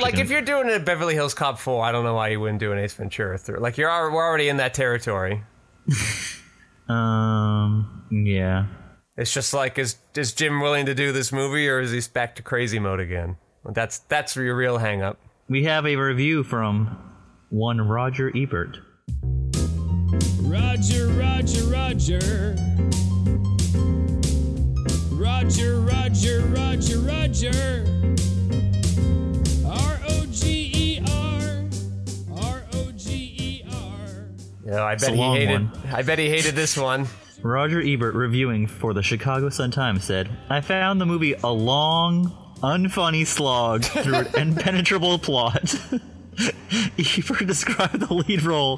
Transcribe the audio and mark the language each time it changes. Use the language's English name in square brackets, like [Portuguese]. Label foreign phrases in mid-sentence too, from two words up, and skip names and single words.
[English] but like if you're doing a Beverly Hills Cop 4, I don't know why you wouldn't do an Ace Ventura 3. Like we're already in that territory. Yeah. It's just like, is Jim willing to do this movie, or is he back to crazy mode again? That's your real hang-up. We have a review from one Roger Ebert. Roger, Roger, Roger. Roger, Roger, Roger, Roger. R-O-G-E-R. R-O-G-E-R. Yeah, I bet he hated this one. Roger Ebert, reviewing for the Chicago Sun-Times, said, I found the movie a long, unfunny slog through an impenetrable plot. Ebert described the lead role.